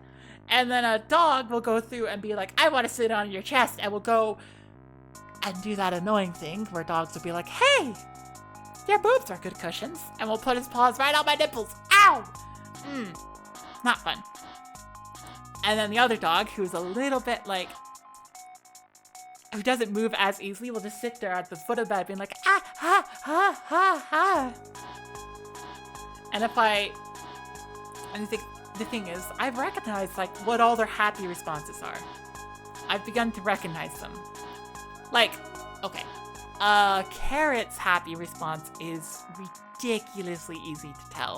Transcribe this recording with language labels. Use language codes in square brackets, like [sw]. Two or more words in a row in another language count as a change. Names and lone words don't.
[en] And then a dog will go through and be like, I want to sit on your chest, and will go and do that annoying thing where dogs will be like, hey, your boobs are good cushions, and will put his paws right on my nipples. Ow! Not fun. And then the other dog, who's a little bit like, who doesn't move as easily, will just sit there at the foot of the bed being like, ah, ha, ha, ha, ha. And the thing is, I've recognized like what all their happy responses are. I've begun to recognize them. Like, okay, Carrot's happy response is ridiculously easy to tell.